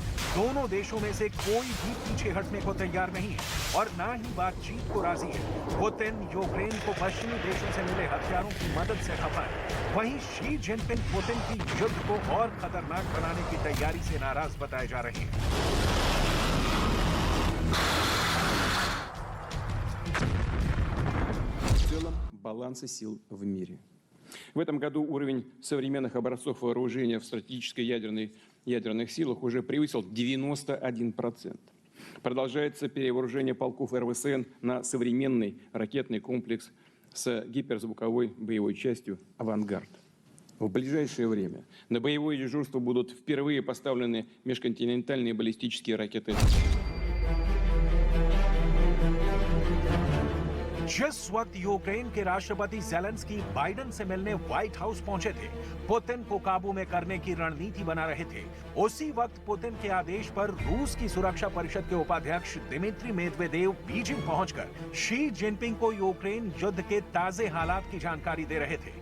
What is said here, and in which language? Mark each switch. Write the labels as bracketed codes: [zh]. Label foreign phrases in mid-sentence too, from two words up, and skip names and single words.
[hi] दोनों देशों में से कोई भी पीछे हटने को तैयार नहीं है और ना ही बातचीत को राजी है। पुतिन यूक्रेन को पश्चिमी देशों से मिले हथियारों की मदद से खफा है। वहीं शी जिनपिंग पुतिन की युद्ध को और खतरनाक बनाने की तैयारी से नाराज बताए जा रहे हैं। [ru] В целом баланса сил в мире. В этом году уровень современных образцов вооружения в стратегической ядерных силах уже превысил 91%. Продолжается перевооружение полков РВСН на современный ракетный комплекс с гиперзвуковой боевой частью «Авангард». В ближайшее время на боевое дежурство будут впервые поставлены межконтинентальные баллистические ракеты. [hi] जिस वक्त यूक्रेन के राष्ट्रपति ज़ेलेंस्की बाइडेन से मिलने व्हाइट हाउस पहुंचे थे, पुतिन को काबू में करने की रणनीति बना रहे थे, उसी वक्त पुतिन के आदेश पर रूस की सुरक्षा परिषद के उपाध्यक्ष दिमित्री मेदवेदेव बीजिंग पहुंचकर शी जिनपिंग को यूक्रेन युद्ध के ताजे हालात की जानकारी दे रहे थे।